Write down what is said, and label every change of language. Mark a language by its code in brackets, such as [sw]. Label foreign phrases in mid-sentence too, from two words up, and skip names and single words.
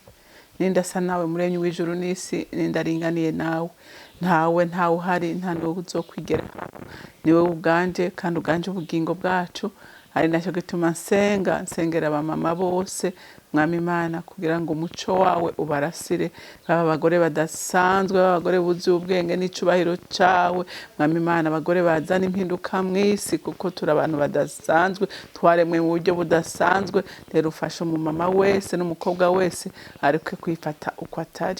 [rw] Nindasa nawe muremyi w'ijuru n'isi, nindaringaniye nawe. Ntawe uhari, nta n'uwo uzokwigera. Niwe uganje kandi uganje ubugingo bwacu. Ari nacyo gituma nsengera abamama bose, Mwami Imana, kugira ngo umuco wawe ubarasire, baba abagore badasanzwe, abagore buzuye ubwenge n'icubahiro cawe. Mwami Imana, abagore bazana impinduka mw'isi, kuko turi abantu badasanzwe, twaremwe mu buryo budasanzwe. Rero ufashe umumama wese n'umukobwa wese areke kwifata uko atari.